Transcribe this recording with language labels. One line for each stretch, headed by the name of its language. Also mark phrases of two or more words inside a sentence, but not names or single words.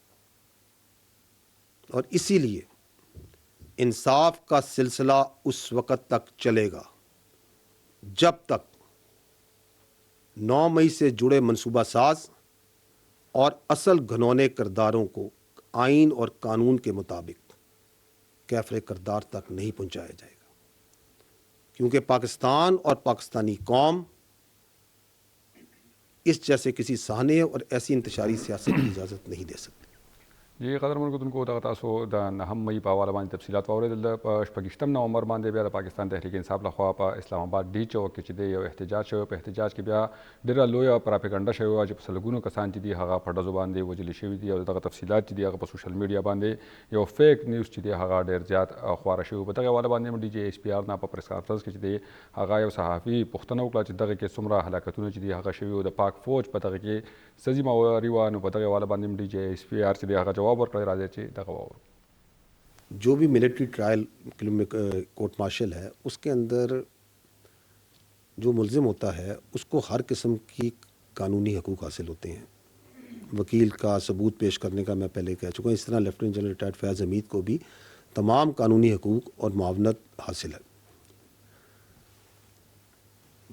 Urdu: اور اسی لیے انصاف کا سلسلہ اس وقت تک چلے گا جب تک 9 مئی سے جڑے منصوبہ ساز اور اصل گھنونے کرداروں کو آئین اور قانون کے مطابق کیفر کردار تک نہیں پہنچایا جائے گا. کیونکہ پاکستان اور پاکستانی قوم اس جیسے کسی سہانے اور ایسی انتشاری سیاست کی اجازت نہیں دے سکتی.
Pashto: جی قدرمن کو دغه تاسو د 9 مئی په حواله باندې تفصیلات واورېدل. د 28 نومبر باندې بیا د پاکستان تحریک انصاف لخوا په اسلام آباد ډي چوک کې چې دی یو احتجاج شوی. په احتجاج کې بیا ډېره لویه پراپیګنډه شوې وه چې په سلګونو کسان چې دي هغه په ډزو باندې وژلي شوي دي، او دغه تفصیلات چې دي هغه په
English: social media
Pashto: باندې یو
English: fake news
Pashto: چې دی هغه ډېر زیات خواره شوي. په دغه حواله باندې هم ډي جی ایس پی آر نه په
English: press conference
Pashto: کې چې دی هغه یو صحافي پوښتنه وکړه چې دغه کې څومره هلاکتونه چې دي هغه شوي او د پاک فوج په دغه کې څه ذمهواري وه. نو په دغه حواله باندې هم ډي جی ایس پی آر چې دی هغه جواب ورکړی. راځي چې
Urdu: جو بھی
English: military trial court martial
Urdu: ہے اس کے اندر جو ملزم ہوتا ہے اس کو ہر قسم کی قانونی حقوق حاصل ہوتے ہیں. وکیل کا ثبوت پیش کرنے کا میں پہلے کہہ چکا ہوں. اس طرح لیفٹیننٹ جنرل ریٹائرڈ فیاض حمید کو بھی تمام قانونی حقوق اور معاونت حاصل ہے.